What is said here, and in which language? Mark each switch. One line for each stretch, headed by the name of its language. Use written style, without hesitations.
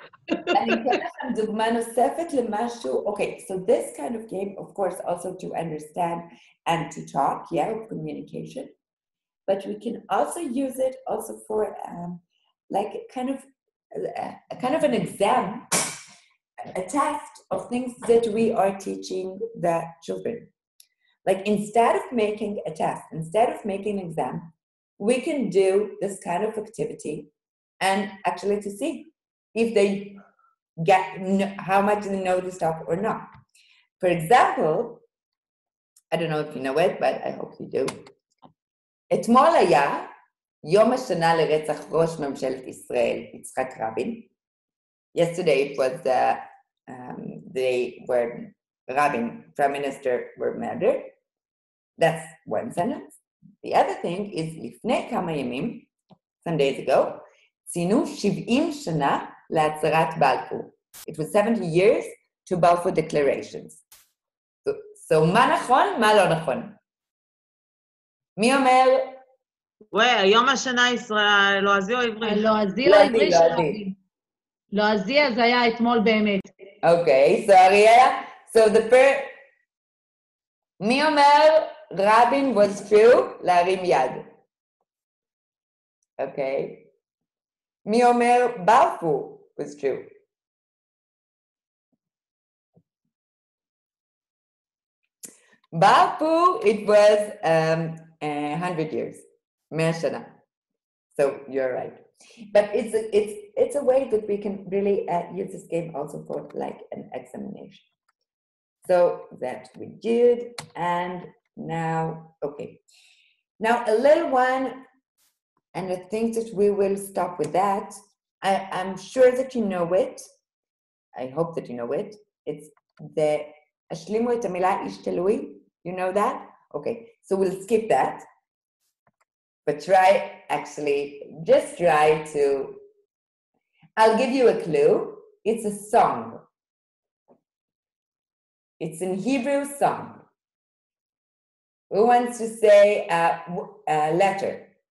Hebrew: אני אתן לכם דוגמה נוספת למשהו.
English: Okay, so this kind of game, of course, also to understand and to talk, yeah, communication. But we can also use it also for like kind of a kind of an exam, a test of things that we are teaching the children. Like instead of making a test, instead of making an exam, we can do this kind of activity and actually to see if they how much they know the stuff or not. For example, I don't know if you know it, but I hope you do.
Hebrew: אתמול היה יום השנה לרצח ראש ממשלת ישראל, יצחק רבין.
English: Yesterday it was the day where Rabin, Prime Minister, were murdered. That's one sentence. The other thing is,
Hebrew: לפני כמה ימים,
English: some days ago,
Hebrew: ציינו 70 שנה להצהרת בלפור.
English: It was 70 years to Balfour declarations.
Hebrew: So מה נכון, מה לא נכון? מי אומר? יום השנה ישראל, לועזי או עברי? לועזי או עברי של רבין. לועזי אז היה אתמול באמת.
English: Okay, so Ariella, so the first,
Hebrew: מי אומר
English: רבין was true?
Hebrew: להרים יד.
English: Okay.
Hebrew: מי אומר בלפור
English: was true? Balfour, it was 100 years,
Hebrew: 100 שנה.
English: So you're right. But it's a way that we can really use this game also for like an examination. So that we did, and now, okay. Now a little one, and I think that we will stop with that. I'm sure that you know it. I hope that you know it. It's the
Hebrew: השלימו את המילה איש תלוי.
English: You know that? Okay, so we'll skip that. But try, actually, just try to, I'll give you a clue. It's a song. It's a Hebrew song. Who wants to say a letter?